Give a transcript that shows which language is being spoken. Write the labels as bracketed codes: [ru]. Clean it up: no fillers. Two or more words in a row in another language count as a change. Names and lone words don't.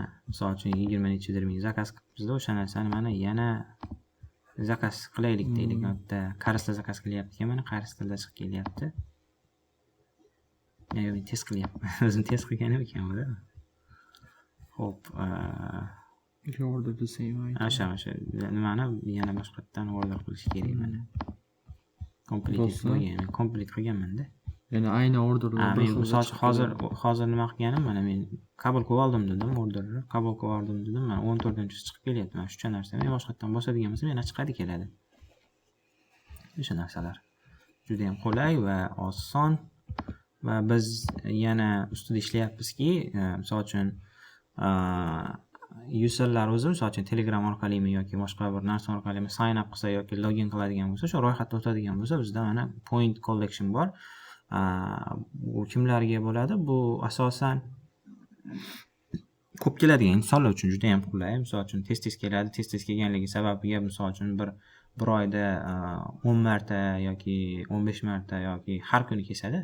[uz] Misol uchun 20 necha dirham zakaz qilibmiz-da, o'sha narsani mana yana zakaz qilaylik deylik. Bitta qarisda zakaz qilyapti, mana qarisda chiqib kelyapti. Men test qilyapman. O'zim test qilganim ekanman-da. Xo'p, [en] order the same item. [uz] o'sha nimani yana boshqatdan order qilish kerak mana. Complete bo'lgan. Complete qilganman-da. Ya'ni ayni orderlar Men hozir nima qilganim, mana men qabul qilib oldim dedim, orderni qabul qilib oldim dedim. Mana 14-chi chiqib kelyapti. Mana shucha narsa men boshqatdan bosadigan bo'lsam yana chiqadi keladi. O'sha narsalar juda ham qulay va oson va biz yana ustida ishlayapmizki, misol uchun userlar o'zi misol uchun Telegram orqalimi yoki boshqa bir narsa orqalimi [en] sign up [uz] qilsa yoki login qiladigan bo'lsa, shu ro'yxatda o'tadigan bo'lsa, bizda mana [en] point collection [uz] bor. Bu kimlarga bo'ladi? Bu asosan ko'p keladigan insonlar uchun juda ham qulay. Misol uchun tez keladi. Tez kelganligi sababiga misol uchun bir oyda 10 marta yoki 15 marta yoki har kuni kesadi.